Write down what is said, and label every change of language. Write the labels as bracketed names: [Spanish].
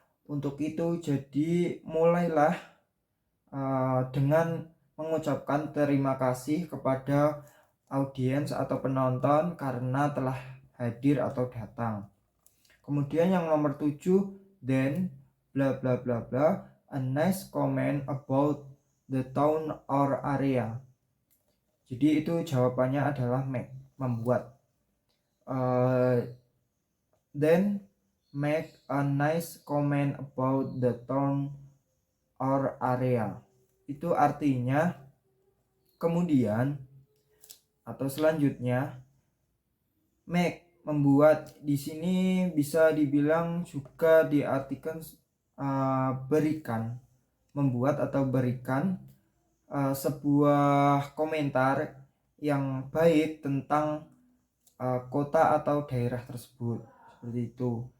[Indonesian] Untuk itu jadi mulailah dengan mengucapkan terima kasih kepada audiens atau penonton karena telah hadir atau datang. Kemudian yang nomor 7, [English] then bla bla bla bla, a nice comment about the town or area. [Indonesian] Jadi itu jawabannya adalah make, membuat. [English] Then make a nice comment about the town or area. [Indonesian] Itu artinya kemudian atau selanjutnya make, membuat. Di sini bisa dibilang juga diartikan berikan, membuat atau berikan sebuah komentar yang baik tentang kota atau daerah tersebut, seperti itu.